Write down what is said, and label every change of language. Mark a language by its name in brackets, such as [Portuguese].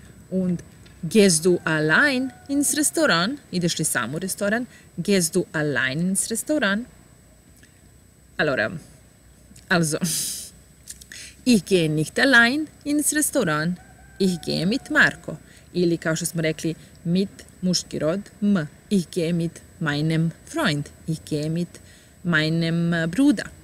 [German] Und gehst du allein ins Restaurant? [Croatian] Ideš li sam u restoran? [German] Gehst du allein ins Restaurant? Allora, also, ich gehe nicht allein ins Restaurant, ich gehe mit Marco. [Croatian] Ili, kao što smo rekli, mit muški rod, m. [German] Ich gehe mit meinem Freund. Ich gehe mit meinem Bruder.